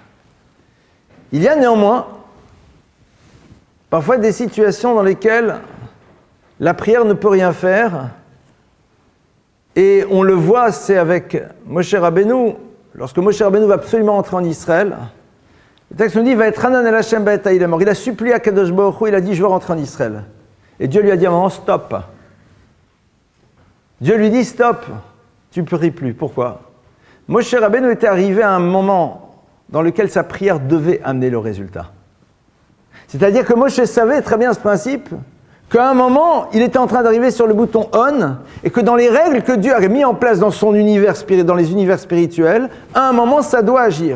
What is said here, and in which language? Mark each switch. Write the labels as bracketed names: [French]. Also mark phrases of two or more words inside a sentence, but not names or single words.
[French] Il y a néanmoins parfois des situations dans lesquelles la prière ne peut rien faire, et on le voit, c'est avec Moshe Rabbeinu, lorsque Moshe Rabbeinu va absolument entrer en Israël, le texte nous dit, va être [Hebrew] חנן אל השם בעת ההיא, [French] il a supplié à [Hebrew] קדוש ברוך הוא, [French] il a dit, je veux rentrer en Israël. Et Dieu lui a dit à un moment, stop. Dieu lui dit, stop, tu ne pries plus. Pourquoi ? Moshe Rabbeinu était arrivé à un moment dans lequel sa prière devait amener le résultat. C'est-à-dire que Moshe savait très bien ce principe, qu'à un moment, il était en train d'arriver sur le bouton on, et que dans les règles que Dieu a mis en place dans son univers dans les univers spirituels, à un moment, ça doit agir.